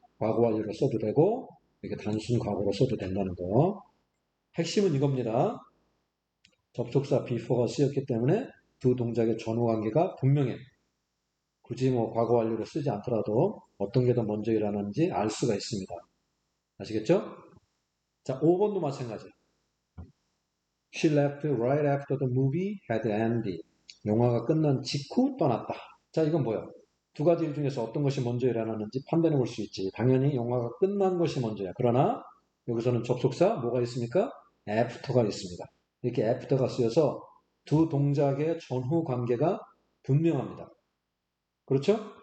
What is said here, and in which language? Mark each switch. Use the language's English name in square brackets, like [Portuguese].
[Korean] 과거 완료로 써도 되고 이렇게 단순 과거로 써도 된다는 거. 핵심은 이겁니다. 접속사 before가 쓰였기 때문에 두 동작의 전후 관계가 분명해. 굳이 뭐 과거 완료로 쓰지 않더라도 어떤 게 더 먼저 일어나는지 알 수가 있습니다. 아시겠죠? 자, 5번도 마찬가지. [English] She left right after the movie had ended. [Korean] 영화가 끝난 직후 떠났다. 자, 이건 뭐야? 두 가지 일 중에서 어떤 것이 먼저 일어나는지 판단해 볼 수 있지. 당연히 영화가 끝난 것이 먼저야. 그러나 여기서는 접속사 뭐가 있습니까? after가 있습니다. 이렇게 after가 쓰여서 두 동작의 전후 관계가 분명합니다. 그렇죠?